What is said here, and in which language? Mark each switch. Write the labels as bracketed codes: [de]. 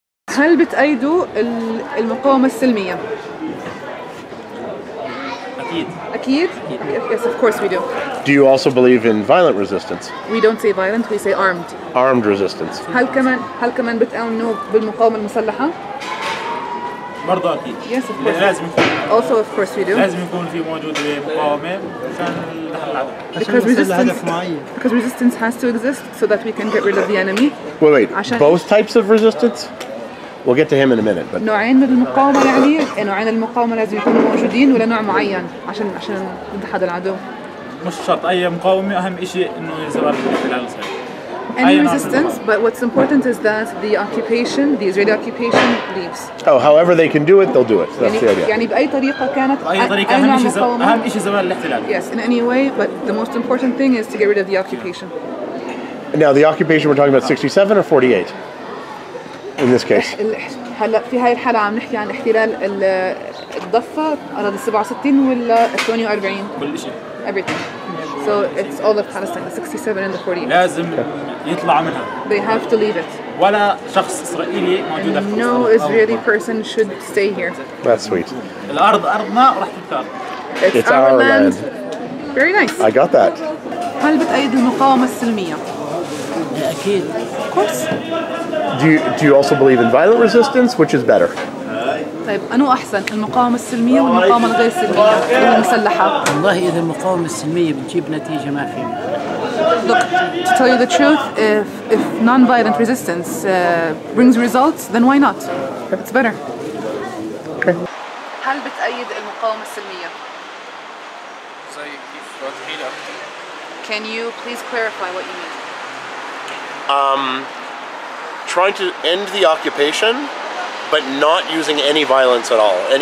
[ar] هل بتأيدوا المقاومة السلمية؟ أكيد. [en] Yes, of course we do. Do you also believe in violent resistance? We don't say violent, we say armed. Armed resistance. [ar] هل كمان بتآمنوا بالمقاومة المسلحة؟ برضه أكيد. [en] Yes, of course. [ar] لازم يكون. [en] Also, of course we do. [ar] لازم يكون في موجود مقاومة عشان [en] because resistance has to exist so that we can get rid of the enemy. Wait. Both types of resistance? We'll get to him in a minute. But [ar] نوعين من المقاومة يعني نوعين المقاومة لازم يكونوا موجودين ولا نوع معين عشان نتحدى العدو. مش شرط أي مقاومة، أهم إشي إنه يزال الاحتلال صحيح. [en] Any resistance, but what's important is that the Israeli occupation leaves. Oh, however they can do it, they'll do it. That's the idea. [ar] يعني بأي طريقة كانت. بأي طريقة أهم إشي زوال الاحتلال. [en] Yes, in any way, but the most important thing is to get rid of the occupation. Now, the occupation we're talking about 67 or 48? In this case. [ar] هلا في هاي الحالة عم نحكي عن احتلال الضفة أراضي 67 ولا 48 كل شيء. [en] Everything. So it's all of Palestine, the 67 and the 48. [ar] لازم يطلع منها. [en] They have to leave it. [ar] ولا شخص إسرائيلي موجود في [en] No Israeli person should stay here. That's sweet. [ar] الأرض أرضنا وراح تنكار. [en] It's our land. Very nice. I got that. [ar] هل بتأيد المقاومة السلمية؟ أكيد. [en] Of course. Do you also believe in violent resistance? Which is better? [ar] طيب أنو أحسن المقاومة السلمية والمقاومة الغير سلمية المسلحة؟ والله إذا المقاومة السلمية بتجيب نتيجة ما في. [en] Look, to tell you the truth, if non-violent resistance brings results, then why not? It's better. Okay. [ar] هل بتأيد المقاومة السلمية؟ زي كيف توضحي لي أكثر؟ [en] Can you please clarify what you mean? Trying to end the occupation, but not using any violence at all.